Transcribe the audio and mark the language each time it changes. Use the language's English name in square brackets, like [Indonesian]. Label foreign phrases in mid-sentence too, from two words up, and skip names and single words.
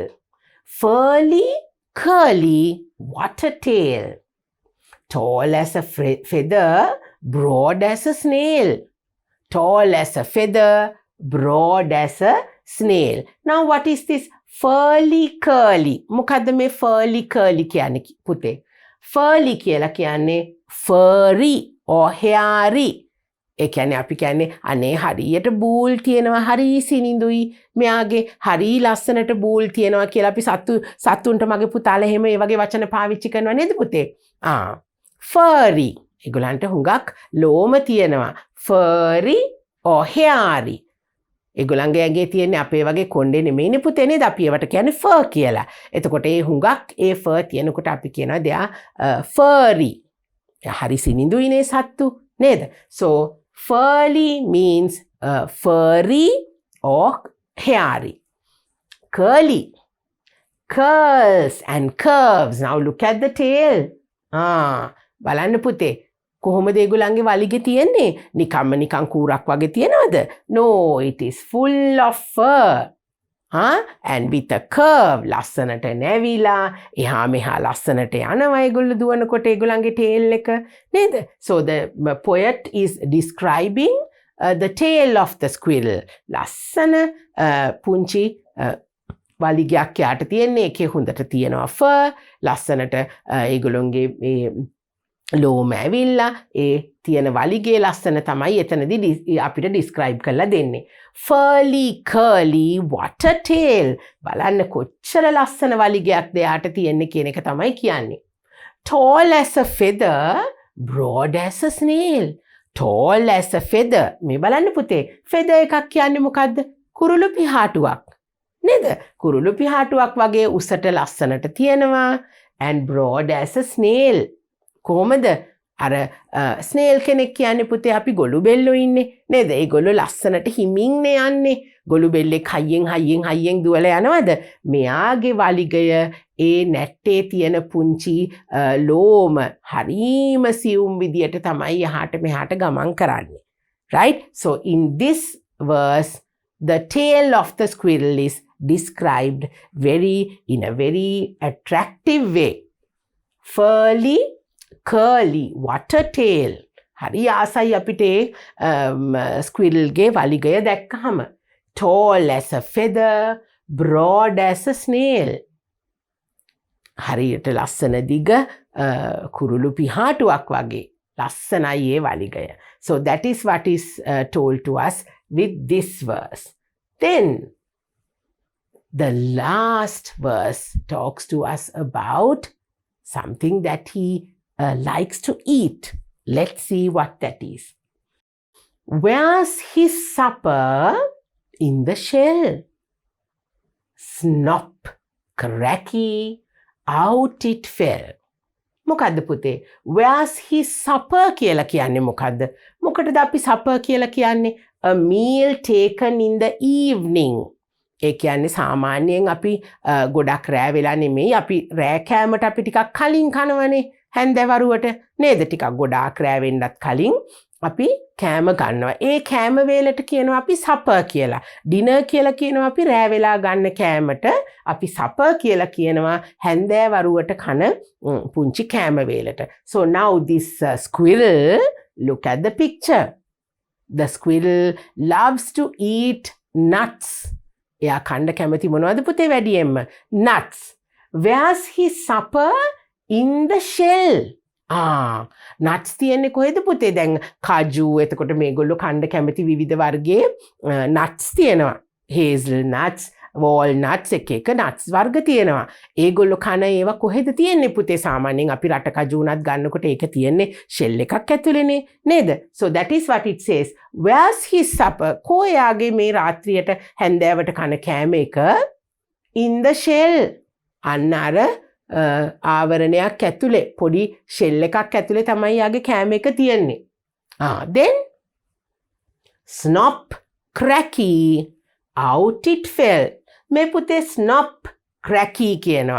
[English] Furly, curly, what a tail. Tall as a feather, broad as a snail. Tall as a feather, broad as a snail. Now what is this furly, curly? [Sinhala] මොකද්ද මේ [English] furly, curly [Sinhala] කියන්නේ පුතේ? Furly කියලා කියන්නේ [English] furry or hairy. [Sinhala] ඒ කියන්නේ අපි කියන්නේ අනේ හරියට බූල් තියෙනවා හරි සිනිඳුයි මෙයාගේ හරි ලස්සනට බූල් තියෙනවා කියලා අපි සතුන්ට මගේ පුතාලා එහෙම ඒ වගේ වචන පාවිච්චි කරනවා නේද පුතේ? furry ඒගොල්ලන්ට හුඟක් ලෝම තියෙනවා. [English] furry or hairy [Sinhala] ඒගොල්ලන්ගේ ඇඟේ තියෙන්නේ අපේ වගේ කොණ්ඩේ නෙමෙයිනේ පුතේ නේද? අපි ඒවට කියන්නේ fur කියලා. එතකොට ඒ හුඟක් ඒ fur තියෙනකොට අපි කියනවා [English] they are furry. [Sinhala] හරි සිනිඳුයිනේ සත්තු නේද? [English] So furry means furry or hairy. Curly, curls and curves. Now look at the tail. [Sinhala] බලන්න පුතේ කොහොමද ඒගොල්ලන්ගේ වලිගේ තියෙන්නේ? නිකන් කූරක් වගේ තියනවද? [English] No, it is full of fur. And with a curve [Sinhala] ලස්සනට නැවිලා එහා මෙහා ලස්සනට යනවා ඒගොල්ලෝ දුවනකොට ඒගොල්ලන්ගේ tail එක නේද? [English] So the poet is describing the tail of the squirrel. [Sinhala] ලස්සන පුංචි වලිගයක් යාට තියෙන්නේ. ඒකේ හොඳට තියෙනවා fur. ලස්සනට ඒගොල්ලොන්ගේ මේ ලෝම ඇවිල්ලා ඒ තියෙන වලිගේ ලස්සන තමයි එතනදී අපිට describe කරලා දෙන්නේ. [English] Furly, curly, what a tail. [Sinhala] බලන්න කොච්චර ලස්සන වලිගයක්ද එයාට තියෙන්නේ කියන එක තමයි කියන්නේ. [English] Tall as a feather, broad as a snail. Tall as a feather. [Sinhala] මේ බලන්න පුතේ. feather එකක් කියන්නේ මොකද්ද? කුරුළු පිහාටුවක්. නේද? කුරුළු පිහාටුවක් වගේ උසට ලස්සනට තියෙනවා. [English] And broad as a snail. [Sinhala] කොහොමද? අර ස්නේල් කෙනෙක් කියන්නේ පුතේ අපි ගොළු බෙල්ලෝ ඉන්නේ නේද? ඒ ගොල්ලෝ ලස්සනට හිමින්නේ යන්නේ. ගොළු බෙල්ලෙක් හයියෙන් දුවලා යනවද? මෙයාගේ වලිගය ඒ නැට්ටේ තියෙන පුංචි ලෝම හරීම සියුම් විදියට තමයි යහට මෙහාට ගමන් කරන්නේ. [English] Right? So in this verse the tail of the squirrel is described in a very attractive way. Furly, curly, what a tail. [Sinhala] හරි ආසයි අපිට squirrel ගේ වලිගය දැක්කහම. [English] Tall as a feather, broad as a snail. [Sinhala] හරියට ලස්සන දිග කුරුළු පිහාටුවක් වගේ. ලස්සනයි ඒ වලිගය. [English] So that is what is told to us with this verse. Then the last verse talks to us about something that he likes to eat. Let's see what that is. Where's his supper? In the shell. Snop, cracky, out it fell. [Sinhala] මොකද්ද පුතේ? [English] Where's his supper [Sinhala] කියලා කියන්නේ මොකද්ද? මොකටද අපි supper කියලා කියන්නේ? [English] A meal taken in the evening. [Sinhala] ඒ කියන්නේ සාමාන්‍යයෙන් අපි ගොඩක් රෑ වෙලා නෙමෙයි අපි රෑ කෑමට අපි ටිකක් කලින් කනවනේ හැන්දෑවරුවට නේද? ටිකක් ගොඩාක් රෑ වෙන්නත් කලින් අපි කෑම ගන්නවා. ඒ කෑම වේලට කියනවා අපි supper කියලා. dinner කියලා කියනවා අපි රෑ වෙලා ගන්න කෑමට. අපි supper කියලා කියනවා හැන්දෑවරුවට කන පුංචි කෑම වේලට. [English] So now this squirrel, look at the picture. The squirrel loves to eat nuts. [Sinhala] එයා කන්න කැමති මොනවද පුතේ වැඩියෙන්ම? [English] Nuts. Where's his supper? In the shell. [Sinhala] nuts තියෙන්නේ කොහෙද පුතේ? දැන් කජු, එතකොට මේගොල්ලෝ කන්න කැමති විවිධ වර්ගයේ nuts තියෙනවා. [English] hazel nuts, walnuts, [Sinhala] එක nuts වර්ග තියෙනවා. ඒගොල්ලෝ කන ඒවා කොහෙද තියෙන්නේ පුතේ? සාමාන්‍යයෙන් අපි රට කජු උනත් ගන්නකොට ඒක තියෙන්නේ shell එකක් ඇතුලේනේ නේද? [English] So that is what it says. Where's his supper? [Sinhala] කොයාගේ මේ රාත්‍රියට හැන්දෑවට කන කෑම එක? [English] In the shell. [Sinhala] අන්න අර ආවරණයක් ඇතුලේ පොඩි ෂෙල් එකක් ඇතුලේ තමයි යාගේ කෑම එක තියෙන්නේ. [English] Then snop, cracky, out it fell. [Sinhala] මේ පුතේ [English] snop, cracky [Sinhala] කියනවා.